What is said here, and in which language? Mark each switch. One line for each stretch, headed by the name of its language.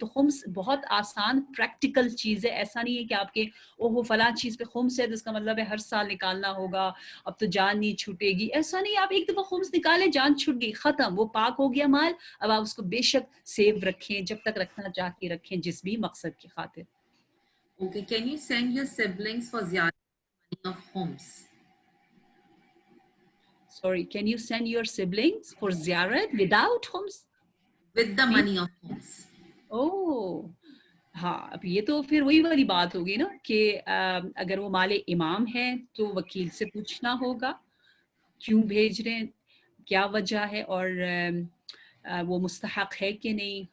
Hindi: तो खुम्स बहुत आसान प्रैक्टिकल चीज है, ऐसा नहीं है कि आपके ओहो फला चीज पे खुम्स है तो इसका मतलब है हर साल निकालना होगा, अब तो जान नहीं छूटेगी, ऐसा नहीं। आप एक दफा खुम्स निकाले, जान छूट गई, खत्म, वो पाक हो गया माल। अब आप उसको बेशक सेव रखें, जब तक रखना चाहती रखें, जिस भी मकसद की खातिर।
English: Okay, can you send your siblings for ziyarat of homes? Sorry, can you send your siblings for ziyarat without khums? With the money of homes.
Hindi: Oh, हाँ, अब ये तो फिर वही वाली बात होगी ना कि अगर वो माले इमाम है तो वकील से पूछना होगा क्यों भेज रहे हैं, क्या वजह है, और वो मुस्तहक है कि नहीं।